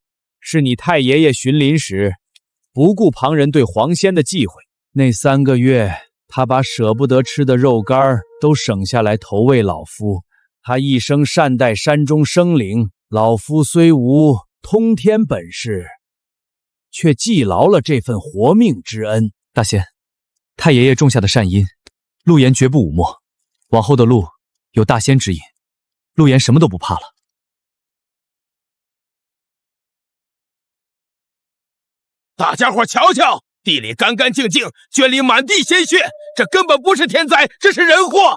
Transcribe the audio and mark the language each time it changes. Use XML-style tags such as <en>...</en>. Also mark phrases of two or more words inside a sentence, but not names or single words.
<zh>是你太爺爺巡林時，不顧旁人對黃仙的忌諱，那3個月，他把捨不得吃的肉乾都省下來投餵老夫。他一生善待山中生靈，老夫雖無通天本事，卻記牢了這份活命之恩。大仙，太爺爺種下的善因，陸岩絕不忤默。往後的路有大仙指引，陸岩什麼都不怕了。大家伙瞧瞧，地裡乾乾淨淨，圈裡滿地鮮血，這根本不是天災，這是人禍。</zh>